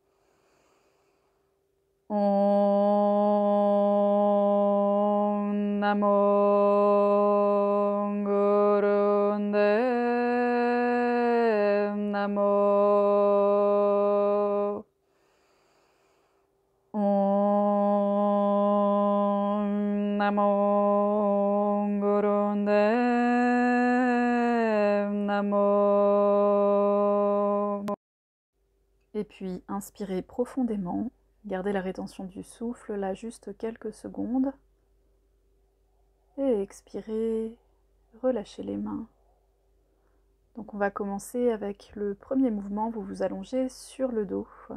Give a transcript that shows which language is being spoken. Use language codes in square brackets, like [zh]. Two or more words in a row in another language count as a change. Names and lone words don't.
[sa] Om Namo Gurudev Namo. Om Namo Gurudev Namo. [fr] Et puis inspirez profondément. Gardez la rétention du souffle là juste quelques secondes. Et expirez, relâchez les mains. Donc on va commencer avec le premier mouvement, vous vous allongez sur le dos.